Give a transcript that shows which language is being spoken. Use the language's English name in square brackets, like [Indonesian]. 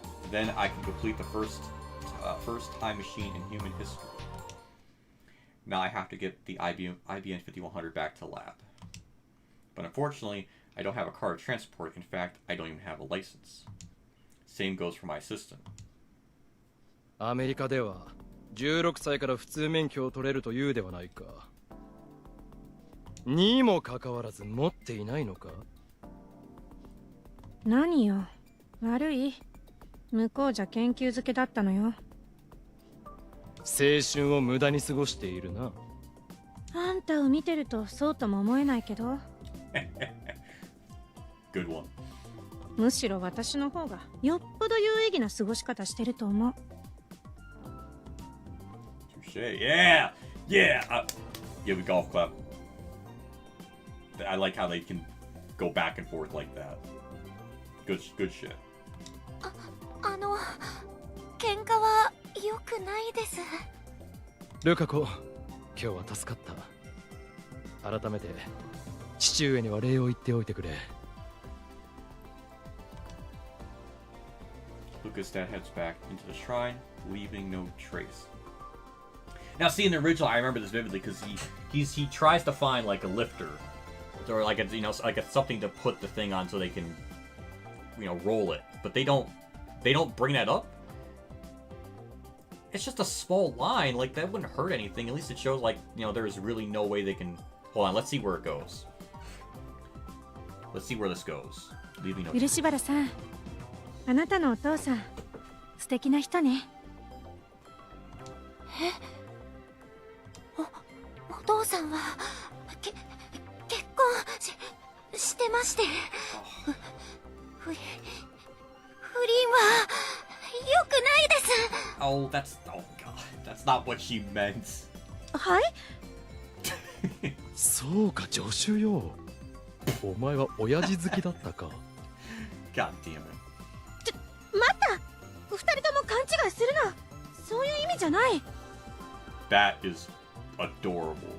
[English] Then I can complete the first time machine in human history. Now I have to get the IBN 5100 back to the lab. But unfortunately, I don't have a car to transport. In fact, I don't even have a license. Same goes for my assistant. [Japanese] アメリカでは16歳から普通免許を取れるというではないか。にもかかわらず持っていないのか？何よ、悪い。向こうじゃ研究漬けだったのよ。青春を無駄に過ごしているな。あんたを見てるとそうとも思えないけど。 [English] Good one. [Japanese] むしろ私の方がよっぽど有意義な過ごし方してると思う。 [English] Touche. Yeah! Yeah! Yeah, we golf clap. I like how they can go back and forth like that. Good shit. [Japanese] 喧嘩は良くないです。ルカ子、今日は助かった。改めて父上には礼を言っておいてくれ。 [English] Luca's dad heads back into the shrine, leaving no trace. Now, see, in the original, I remember this vividly because he tries to find like a lifter, or like a, like something to put the thing on so they can, roll it. But they don't bring that up. It's just a small line, like that wouldn't hurt anything. At least it shows like there's really no way they can. Hold on, let's see where it goes. Let's see where this goes. Leaving no trace. [Japanese] 漆原さん、あなたのお父さん、素敵な人ね。お父さんは結婚してまして、不倫は良くないです。 [English] Oh, oh god, that's not what she meant. [Japanese] はい？そうか、助手よ。お前は親父好きだったか。 [English] God damn it. [Japanese] 待った！二人とも勘違いするな。そういう意味じゃない。 [English] That is adorable.